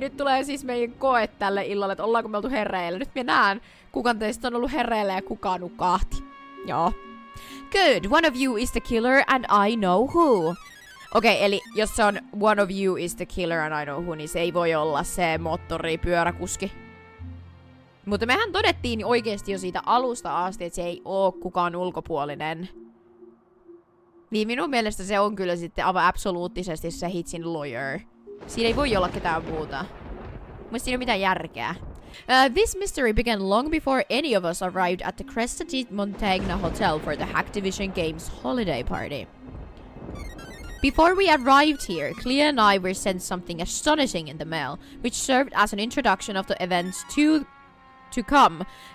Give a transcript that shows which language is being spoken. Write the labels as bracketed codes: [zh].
[fi] Nyt tulee siis meidän koe tälle illalle, että ollaanko me oltu hereillä. Nyt minä näen, kuka teistä on ollut hereillä ja kuka nukahti. Joo. [en] Good, one of you is the killer and I know who. [fi] Okei, eli jos se on [en] one of you is the killer and I know who, [fi] niin se ei voi olla se moottoripyöräkuski. Mutta mehän todettiin oikeesti jo siitä alusta asti, että se ei oo kukaan ulkopuolinen. Niin minun mielestä se on kyllä sitten aivan absoluuttisesti se hitsin lawyer. Siinä ei voi olla ketään muuta. Mutta siinä ei ole mitään järkeä. [en] This mystery began long before any of us arrived at the Cresta di Montagna Hotel for the Hacktivision Games holiday party. Before we arrived here, Clea and I were sent something astonishing in the mail, which served as an introduction of the events to come.